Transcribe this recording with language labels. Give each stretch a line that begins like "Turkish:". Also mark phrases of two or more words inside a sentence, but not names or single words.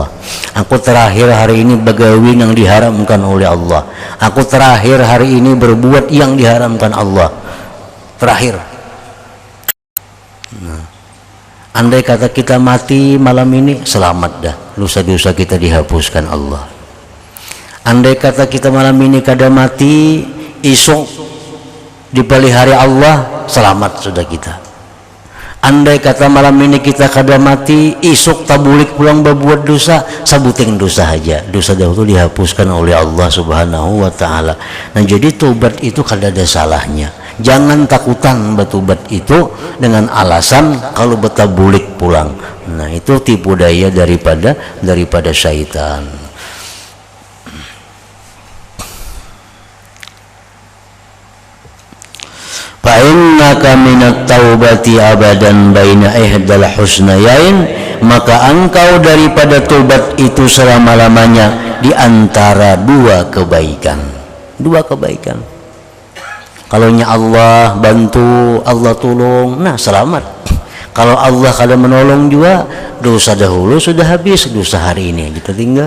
Banjar: Aku terakhir hari ini begawi yang diharamkan oleh Allah. Aku terakhir hari ini berbuat yang diharamkan Allah. Terakhir. Nah, andai kata kita mati malam ini, selamat dah, dosa-dosa kita dihapuskan Allah. Andai kata kita malam ini kada mati, esok dipelihara Allah, selamat sudah kita. andai kata malam ini kita kada mati, isuk tabulik pulang berbuat dosa, sabuting dosa aja, dosa dahulu dihapuskan oleh Allah
Arabic: سبحانه وتعالى.
Banjar: Nah, jadi tobat itu kada ada salahnya. Jangan takutan bertobat itu dengan alasan kalau betabulik pulang. Nah, itu tipu daya daripada syaitan.
Arabic: فإنك من التوبة أبدا بين إحدى الحسنيين,
Banjar: maka engkau daripada tobat itu selama-lamanya di antara dua kebaikan. Kalau Allah bantu, Allah tolong, nah selamat. Kalau Allah kada menolong juga, dosa dahulu sudah habis, dosa hari ini kita tinggal.